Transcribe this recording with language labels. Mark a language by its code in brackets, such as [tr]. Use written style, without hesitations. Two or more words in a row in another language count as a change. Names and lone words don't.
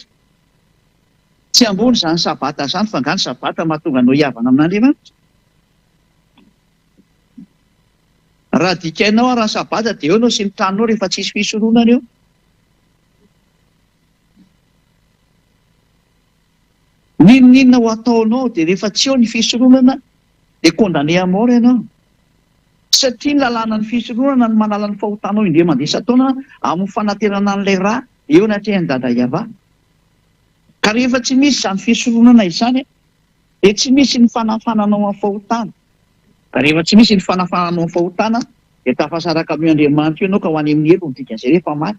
[mg] Tsy ambony zany sabata zany, fa ngany sabata mahatonga anao hiavana amin'Andriamanitra. raha dikainao raha sabata dia eo anao sy ny tranonao rehefa tsisy fisoronana eo. Ninona ho ataonao dia rehefa tsy eo ny fisoronana dia [fr] condamné à mort [mg] ianao. Satria ny lalàna ny fisoronana no manala ny fahotanao indray mandeha isan-taona amin'ny fanaterana an'ilay raha eo anatrehany dada Iava. Ka rehefa tsy misy izany fisoronana izany dia tsy misy ny fanafananao amin'ny fahotana. Ka rehefa tsy misy ny fanafananao amin'ny fahotana dia tafasaraka amin'ny Andriamanitra ianao ka ho any amin'ny helo ny dikan'izay rehefa maty.